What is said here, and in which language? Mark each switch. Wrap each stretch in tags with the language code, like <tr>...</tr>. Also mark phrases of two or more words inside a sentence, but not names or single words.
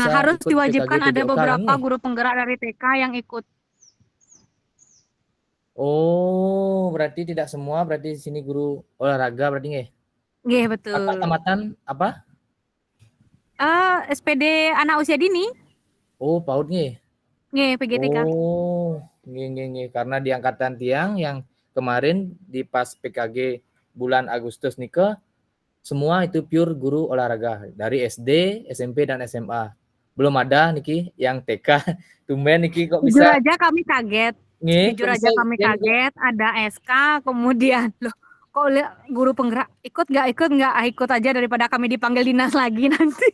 <id>Nah, harus diwajibkan ada beberapa guru penggerak dari TK yang ikut. Oh, berarti tidak semua, berarti di sini guru olahraga berarti nggih? Nggih, betul. Kakak tamatan apa? SPD anak usia dini. Oh, PAUD nggih. Nggih, PGTK. Oh, nggih. Karena di angkatan tiang yang kemarin di pas PKG bulan Agustus nika semua itu pure guru olahraga dari SD, SMP dan SMA. Belum ada niki yang TK. Tumben niki kok bisa. Jujur aja kami kaget. Jujur aja kami kaget ada SK kemudian loh kok guru penggerak ikut ikut aja daripada kami dipanggil dinas lagi nanti.</id>